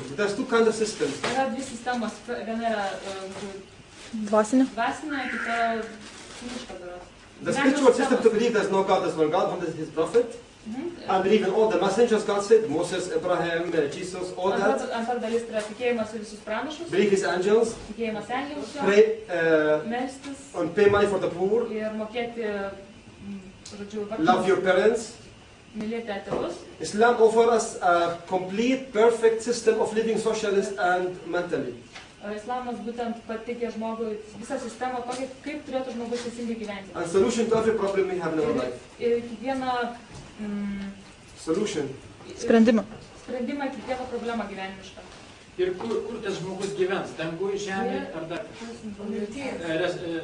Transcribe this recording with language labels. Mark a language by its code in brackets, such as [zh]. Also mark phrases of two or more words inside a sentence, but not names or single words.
[en] There's two kinds of systems. [lt] Yra dvi sistemos. Viena yra Dvasinė. dvasinė, kita kūniška daros. [en] The spiritual system to believe there's no God, there's one God, one is His prophet. I believe in all the messengers God said, Moses, Abraham, Jesus, all that. [lt] Antra dalis yra tikėjimas į visus pranašus, [en] Believe His angels, [lt] tikėjimas angelus, [en] pray [lt] melstis [en] and pay money for the poor, [lt] ir mokėti, žodžiu, [en] love your parents. [lt] mylėti tėvus. [en] Islam offers us a complete, perfect system of living socialist and mentally. [lt] Islamas būtent pateikė žmogui visą sistemą, kaip turėtų žmogus teisingai gyventi. [en] And solution to every problem we have in our life. [lt] Ir kiekvieną [en] Solution. [lt] Sprendimą. sprendimą, kiekvieną problemą gyvenimišką. Ir kur tas žmogus gyvens? Danguj, žemė ar dar kažkur?